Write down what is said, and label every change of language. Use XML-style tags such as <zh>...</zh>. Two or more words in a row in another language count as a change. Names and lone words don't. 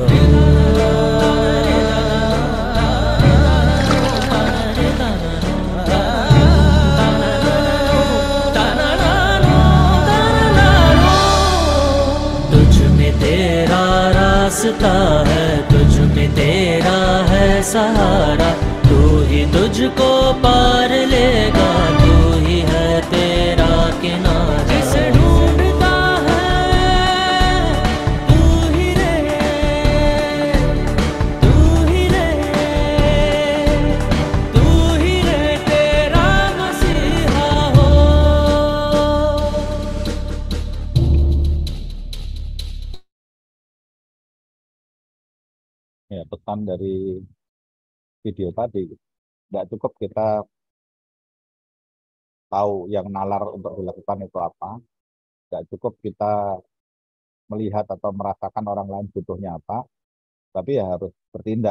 <hi>तुझ में तेरा रास्ता है, तुझ में तेरा है सहारा, तू ही तुझको पार लेगा, तू ही है तेरा किनारा। जिसे ढूंढता है तू ही रे, तू ही रे, तू ही रे तेरा मसीहा हो।</hi> <id>Ya, pesan dari video tadi, nggak cukup kita tahu yang nalar untuk dilakukan itu apa, nggak cukup kita melihat atau merasakan orang lain butuhnya apa, tapi ya harus bertindak.</id>